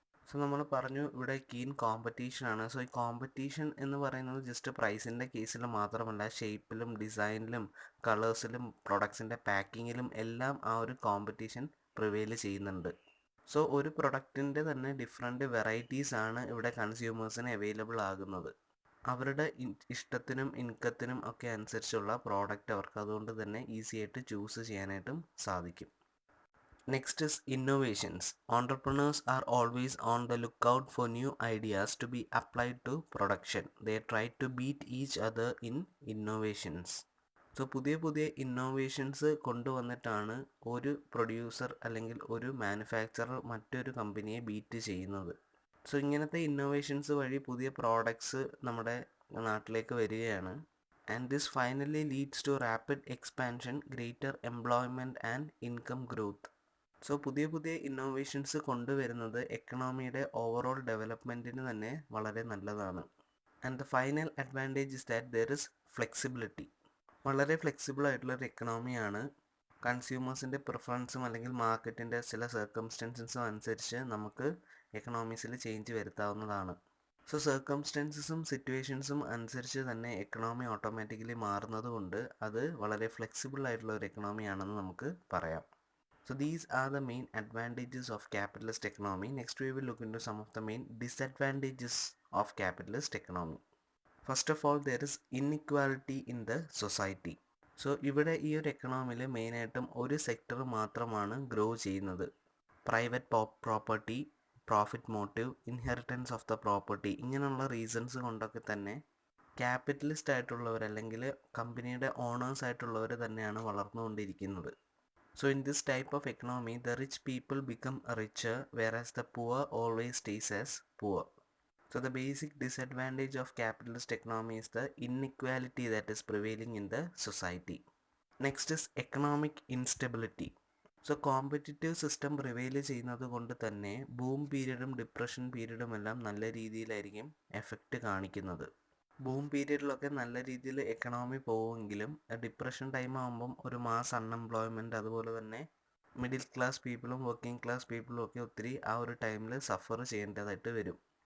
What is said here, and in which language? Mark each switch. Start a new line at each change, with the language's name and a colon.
Malayalam: So നമ്മൾ പറഞ്ഞു ഇവിടെ കീൻ കോമ്പറ്റീഷനാണ്. സോ ഈ കോമ്പറ്റീഷൻ എന്ന് പറയുന്നത് ജസ്റ്റ് പ്രൈസിൻ്റെ കേസിൽ മാത്രമല്ല, ഷേപ്പിലും ഡിസൈനിലും കളേഴ്സിലും പ്രൊഡക്ട്സിൻ്റെ പാക്കിങ്ങിലും എല്ലാം ആ ഒരു കോമ്പറ്റീഷൻ പ്രിവെയിൽ ചെയ്യുന്നുണ്ട്. സോ ഒരു പ്രൊഡക്റ്റിൻ്റെ തന്നെ ഡിഫറെൻറ്റ് വെറൈറ്റീസ് ആണ് ഇവിടെ കൺസ്യൂമേഴ്സിന് അവൈലബിൾ ആകുന്നത്. അവരുടെ ഇഷ്ടത്തിനും ഇൻകത്തിനും ഒക്കെ അനുസരിച്ചുള്ള പ്രോഡക്റ്റ് അവർക്ക് അതുകൊണ്ട് തന്നെ ഈസി ആയിട്ട് ചൂസ് ചെയ്യാനായിട്ടും സാധിക്കും.
English: Next is innovations. Entrepreneurs are always on the lookout for new ideas to be applied to production. They try to beat each other in innovations.
Malayalam: So പുതിയ പുതിയ ഇന്നോവേഷൻസ് കൊണ്ടുവന്നിട്ടാണ് ഒരു പ്രൊഡ്യൂസർ അല്ലെങ്കിൽ ഒരു മാനുഫാക്ചറർ മറ്റൊരു കമ്പനിയെ ബീറ്റ് ചെയ്യുന്നത്. സോ ഇങ്ങനത്തെ innovations വഴി പുതിയ പ്രോഡക്ട്സ് നമ്മുടെ നാട്ടിലേക്ക് വരികയാണ്.
English: And this finally leads to rapid expansion, greater employment and income growth.
Malayalam: So പുതിയ പുതിയ ഇന്നോവേഷൻസ് കൊണ്ടുവരുന്നത് എക്കണോമിയുടെ ഓവറോൾ ഡെവലപ്മെൻറ്റിന് തന്നെ വളരെ നല്ലതാണ്.
English: And the final advantage is that there is flexibility.
Malayalam: വളരെ ഫ്ലെക്സിബിൾ ആയിട്ടുള്ളൊരു എക്കണോമിയാണ്. കൺസ്യൂമേഴ്സിൻ്റെ പ്രിഫറൻസും അല്ലെങ്കിൽ മാർക്കറ്റിൻ്റെ ചില സർക്കംസ്റ്റൻസസും അനുസരിച്ച് നമുക്ക് എക്കണോമീസിൽ ചേഞ്ച് വരുത്താവുന്നതാണ്. സോ സർക്കംസ്റ്റൻസസും സിറ്റുവേഷൻസും അനുസരിച്ച് തന്നെ എക്കണോമി ഓട്ടോമാറ്റിക്കലി മാറുന്നത് കൊണ്ട് അത് വളരെ ഫ്ലെക്സിബിൾ ആയിട്ടുള്ള ഒരു എക്കണോമിയാണെന്ന് നമുക്ക് പറയാം.
English: So these are the main advantages of capitalist economy. Next we will look into some of the main disadvantages of capitalist economy. First of all, there is inequality in the society.
Malayalam: So ഇവിടെ ഈ ഒരു എക്കണോമിയിൽ മെയിനായിട്ടും ഒരു sector മാത്രമാണ് grow ചെയ്യുന്നത്. Private property, profit motive,
English: inheritance of the property,
Malayalam: ഇങ്ങനെയുള്ള reasons കൊണ്ടൊക്കെ തന്നെ ക്യാപിറ്റലിസ്റ്റ് ആയിട്ടുള്ളവർ അല്ലെങ്കിൽ കമ്പനിയുടെ ഓണേഴ്സ് ആയിട്ടുള്ളവർ തന്നെയാണ് വളർന്നുകൊണ്ടിരിക്കുന്നത്.
English: So in this type of economy, the rich people become richer, whereas the poor always stays as poor. So the basic disadvantage of capitalist economy is the inequality that is prevailing in the society. Next is economic instability.
Malayalam: So competitive system prevail ചെയ്യുന്നത് കൊണ്ട് തന്നെ boom പീരീഡും depression പീരീഡും എല്ലാം നല്ല രീതിയിലായിരിക്കും effect കാണിക്കുന്നത്. Boom പീരീഡിലൊക്കെ നല്ല രീതിയിൽ economy പോവുമെങ്കിലും depression time ആകുമ്പം ഒരു മാസ് അൺഎംപ്ലോയ്മെൻറ്റ്, അതുപോലെ തന്നെ മിഡിൽ ക്ലാസ് പീപ്പിളും വർക്കിംഗ് ക്ലാസ് പീപ്പിളും ഒക്കെ ഒത്തിരി ആ ഒരു ടൈമിൽ സഫർ ചെയ്യേണ്ടതായിട്ട് വരും.